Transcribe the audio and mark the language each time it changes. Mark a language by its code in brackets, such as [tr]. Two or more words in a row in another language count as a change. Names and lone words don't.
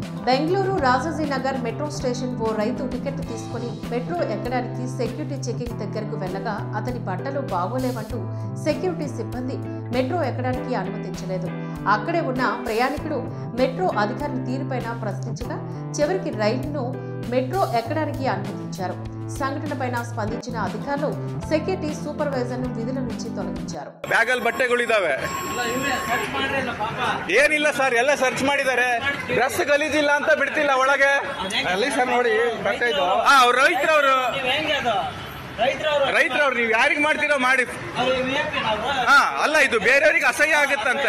[te] బెంగళూరు రాజాజీనగర్ మెట్రో స్టేషన్ ఓ రైతు టికెట్ తీసుకుని మెట్రో ఎక్కడానికి సెక్యూరిటీ చెకింగ్ దగ్గరకు వెళ్లగా అతని బట్టలు బాగోలేవంటూ సెక్యూరిటీ సిబ్బంది మెట్రో ఎక్కడానికి అనుమతించలేదు. అక్కడే ఉన్న ప్రయాణికుడు మెట్రో అధికారుల తీరుపైన ప్రశ్నించగా చివరికి రైలును మెట్రో ఎక్కడానికి అనుమతించారు. సంఘటనపైన ಸ್ಪಂದಿಸಿದ అధికారులు సెక్యూరిటీ సూపర్వైజర్ను ವಿಧುల నుంచి ತొಲగించారు. [kn] ಬ್ಯಾಗಲ್ಲಿ ಬಟ್ಟೆಗಳಿದಾವೆ, ಏನಿಲ್ಲ ಸರ್, ಎಲ್ಲ ಸರ್ಚ್ ಮಾಡಿದ್ದಾರೆ. ಡ್ರೆಸ್ ಗಲೀಜಿಲ್ಲ ಅಂತ ಬಿಡ್ತಿಲ್ಲ ಒಳಗೆ. ಅಲ್ಲಿ ಸರ್ ನೋಡಿ ಬಟ್ಟೆ ಇದು. ಅವ್ರು ರೈತರವರು ನೀವು ಯಾರಿಗೆ ಮಾಡ್ತೀರೋ ಮಾಡಿ. ಅಲ್ಲ, ಇದು ಬೇರೆಯವರಿಗೆ ಅಸಹ್ಯ ಆಗುತ್ತಂತೆ.